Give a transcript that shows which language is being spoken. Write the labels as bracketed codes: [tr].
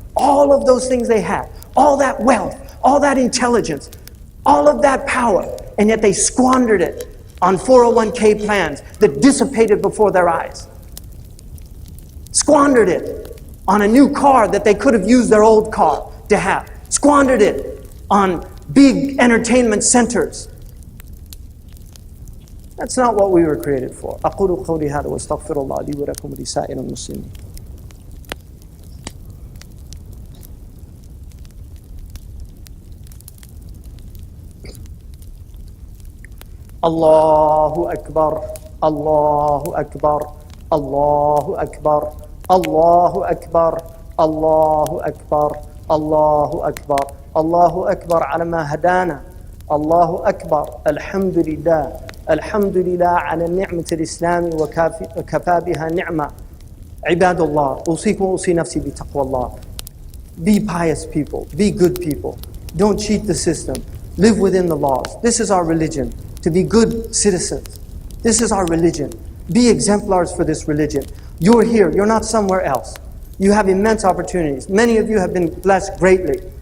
[en] All of those things they had, all that wealth, all that intelligence, all of that power, and yet they squandered it on 401k plans that dissipated before their eyes. Squandered it on a new car that they could have used their old car to have. Squandered it on big entertainment centers. That's not what we were created for. [ar] أقول قولي هذا واستغفر الله لي ولكم ولسائر المسلمين. الله أكبر الله أكبر الله أكبر الله أكبر الله أكبر الله أكبر الله أكبر على ما هدانا الله أكبر الحمد لله على نعمة الإسلام وكفى بها نعمة عباد الله أوصيكم وأوصي نفسي بتقوى الله. [en] Be pious people, be good people. Don't cheat the system. Live within the laws. This is our religion, to be good citizens. This is our religion. Be exemplars for this religion. You're here, you're not somewhere else. You have immense opportunities. Many of you have been blessed greatly.